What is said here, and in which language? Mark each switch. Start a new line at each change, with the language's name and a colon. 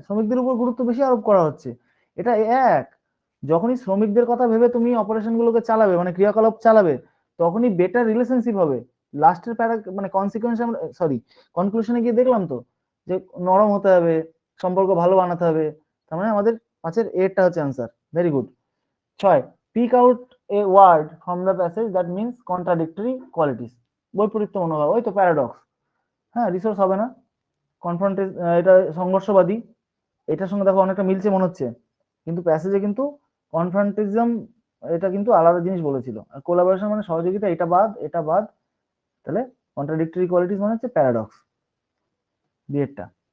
Bangla: শ্রমিকদের উপর গুরুত্ব বেশি আরোপ করা হচ্ছে। এটা এক, যখনই শ্রমিকদের কথা ভেবে তুমি অপারেশন গুলোকে চালাবে, মানে ক্রিয়াকলাপ চালাবে, তখনই বেটার রিলেশনশিপ হবে। লাস্টের প্যারা মানে কনসিকোয়েন্স আমরা সরি কনক্লুশনে গিয়ে দেখলাম তো যে নরম হতে হবে, সম্পর্ক ভালো বানাতে হবে, তার মানে আমাদের পাঁচের এরটা হচ্ছে answer.
English: Very good. 6, pick out a word from the passage that means contradictory qualities,
Bangla: বৈপরীত্য মনোভাব, ওই তো প্যারাডক্স। হ্যাঁ রিসোর্স হবে না, কনফ্রন্টে এটা সংঘর্ষবাদী, এটার সঙ্গে দেখো অনেকটা মিলছে মনে হচ্ছে, কিন্তু প্যাসেজে কিন্তু কনফ্রন্টিজম এটা কিন্তু আলাদা জিনিস বলেছিল, আর কোলাবোরেশন মানে সহযোগিতা, এটা বাদ এটা বাদ, তাহলে কন্ট্রাডিক্টরি কোয়ালিটিস মানে হচ্ছে প্যারাডক্স, বিয়েরটা।